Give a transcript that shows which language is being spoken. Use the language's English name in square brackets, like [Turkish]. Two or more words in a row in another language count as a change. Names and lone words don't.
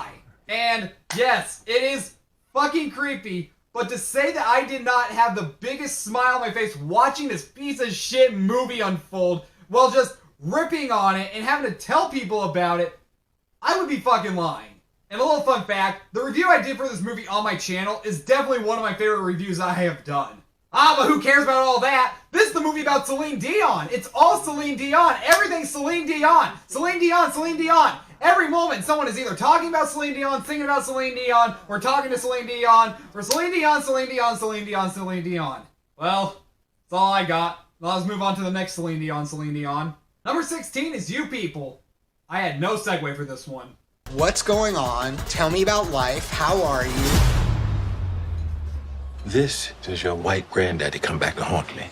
[English] And yes, it is fucking creepy, but to say that I did not have the biggest smile on my face watching this piece of shit movie unfold while just ripping on it and having to tell people about it, I would be fucking lying. And a little fun fact, the review I did for this movie on my channel is definitely one of my favorite reviews I have done. But who cares about all that? This is the movie about Seline Dion. It's all Seline Dion. Everything's Seline Dion. Seline Dion, Seline Dion. Every moment, someone is either talking about Seline Dion, singing about Seline Dion, or talking to Seline Dion, or Seline Dion, Seline Dion, Seline Dion, Seline Dion. Well, that's all I got. Now let's move on to the next Seline Dion, Seline Dion. Number 16 is You People. I had no segue for this one. What's going on? Tell me about life. How are you? This is your white granddaddy come back to haunt me.